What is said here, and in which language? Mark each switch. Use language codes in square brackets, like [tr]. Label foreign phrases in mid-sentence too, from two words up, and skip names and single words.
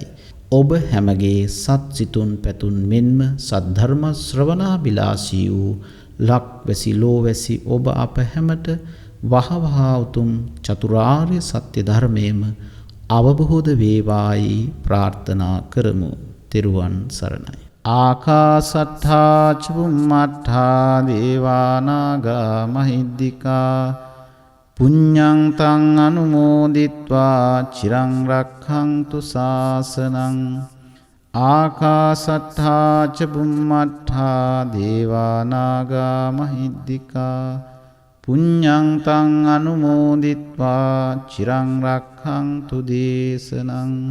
[si] ඔබ හැමගේ සත් සිතුන් පැතුන් මෙන්ම සද්ධර්ම ශ්‍රවණාබිලාසී වූ ලක්වැසි ලෝවැසි ඔබ අප හැමට වහවහ උතුම් චතුරාර්ය සත්‍ය ධර්මයේම අවබෝධ වේවායි ප්‍රාර්ථනා කරමු. තෙරුවන් සරණයි. [pi] ආකාසට්ඨා චුම්මට්ඨා දේවානාගා මහිද්దికා පුඤ්ඤං තං අනුමෝදිත්වා චිරං රක්ඛන්තු ශාසනං. ආකාසට්ඨා ච බුම්මට්ඨා දේවානාගා මහිද්దికා පුඤ්ඤං තං අනුමෝදිත්වා චිරං රක්ඛන්තු දේශනං.